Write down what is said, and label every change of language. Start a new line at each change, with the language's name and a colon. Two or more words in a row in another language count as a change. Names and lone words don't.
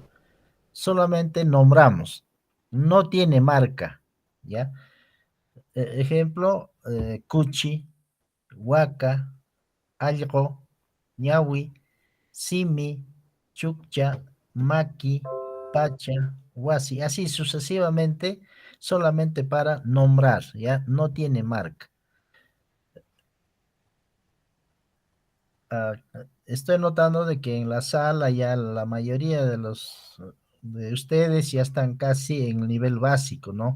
Spanish: Solamente nombramos, no tiene marca, ¿ya?
Quechua: Ejemplo, cuchi, huaca, algo, ñawi, simi, chukcha, maqui, pacha, huasi,
Spanish: así sucesivamente, solamente para nombrar, ¿ya? No tiene marca. Estoy notando de que en la sala ya la mayoría de ustedes ya están casi en nivel básico, ¿no?